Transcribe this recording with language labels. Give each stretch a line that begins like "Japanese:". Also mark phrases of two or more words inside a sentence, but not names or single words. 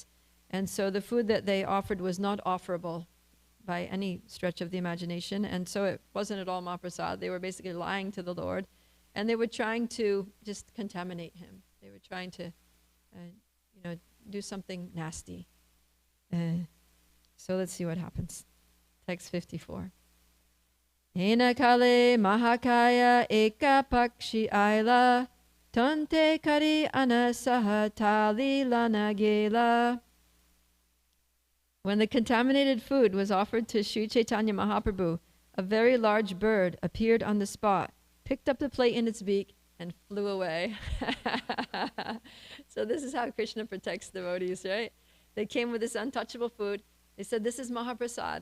English: And so the food that they offered was not offerable by any stretch of the imagination. And so it wasn't at all Mahaprasad. They were basically lying to the Lord. And they were trying to just contaminate him. They were trying to, do something nasty. So let's see what happens. Text 54.
Bangla: হেন কালে মহাকায় এক পক্ষী আইল ঠোঁটে করি অন্নসহ থালী লঞা গেল.
English: When the contaminated food was offered to Sri Chaitanya Mahaprabhu, a very large bird appeared on the spot, picked up the plate in its beak, and flew away. So this is how Krishna protects devotees, right? They came with this untouchable food. They said, this is Mahaprasad.